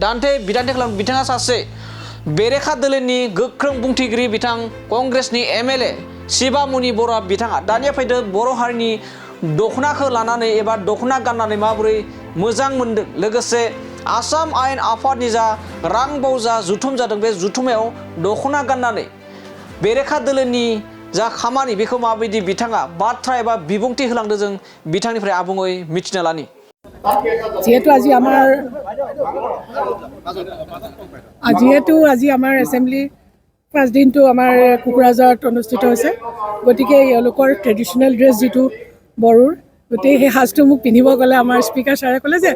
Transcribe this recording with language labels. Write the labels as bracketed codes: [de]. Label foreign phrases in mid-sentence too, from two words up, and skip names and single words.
[brx] बिथाङा सासे बेरेखा दोलोनि गोख्रों बुंथिगिरि बिथां कंग्रेसनि एमएलए शिबामुनि बर'आ बिथाङा दानिया फैदो बर' हारिनि दखनाखौ लानानै एबा दखना गाननानै माबोरै मोजां मोनदों लोगोसे आसाम आयेन आफादनि जा रां बावजा जुथुम जादों बे जुथुमायाव दखना गाननानै बेरेखा दोलोनि जा खामानि बेखौ माबायदि बिथाङा बाथ्रा एबा बिबुंथि होलांदों जों बिथांनिफ्राय आबुङै मिथिना लानि [as] যেহেতু আজি আমাৰ [en] assembly first [as] দিনটো আমাৰ কোকৰাঝাৰত অনুষ্ঠিত হৈছে গতিকে এওঁলোকৰ [en] traditional dress [as] যিটো বড়োৰ গতিকে সেই সাজটো মোক পিন্ধিব গ'লে আমাৰ স্পীকাৰ ছাৰে ক'লে যে